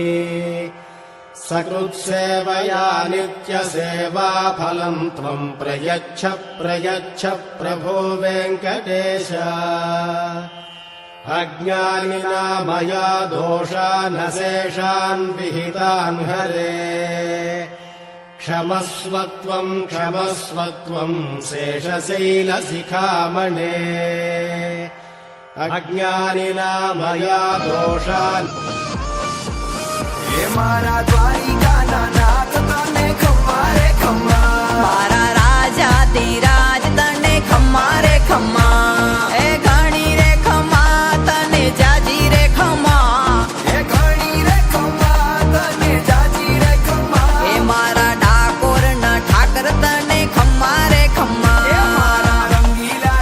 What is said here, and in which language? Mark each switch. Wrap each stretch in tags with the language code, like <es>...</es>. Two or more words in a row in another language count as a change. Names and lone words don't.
<sa>सकृत्सेवया नित्यसेवाफलम् त्वम् प्रयच्छ प्रयच्छ प्रभो वेङ्कटेश अज्ञानिना मया दोषानशेषान् विहितान् हरे क्षमस्वत्वम् शेषशैलशिखामणे अज्ञानिना मया दोषान्</sa> <gu>મારા દ્વારિકાના નાથ તને ખમ્મા રે ખમ્મા મારા રાજા તિરાજ તને ખમ્મા રે ખમ્મા એ ઘણી રે ખમ્મા તને જાજી રે ખમ્મા એ ઘણી રે ખમ્મા તને જાજી રે ખમ્મા એ મારા ઠાકુર ન ઠાકર તને ખમ્મા રે ખમ્મા એ મારા રંગીલા</gu>